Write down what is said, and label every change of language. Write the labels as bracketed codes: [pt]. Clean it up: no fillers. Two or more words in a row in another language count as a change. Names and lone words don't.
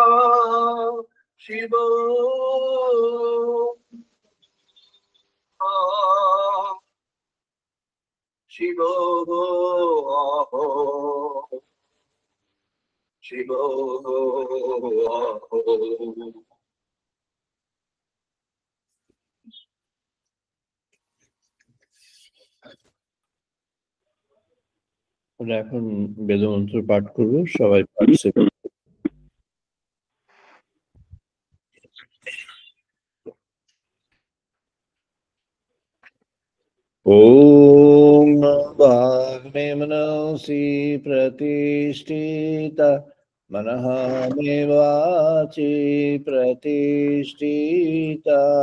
[sa] शिवोऽहं शिवोऽहं शिवोऽहं। [bn] এখন বেদমন্ত্র পাঠ করবো, সবাই পার্টিসিপেট। [sa] ॐ वाग्मे मनसि प्रतिष्ठिता मनः मे वाचि प्रतिष्ठिता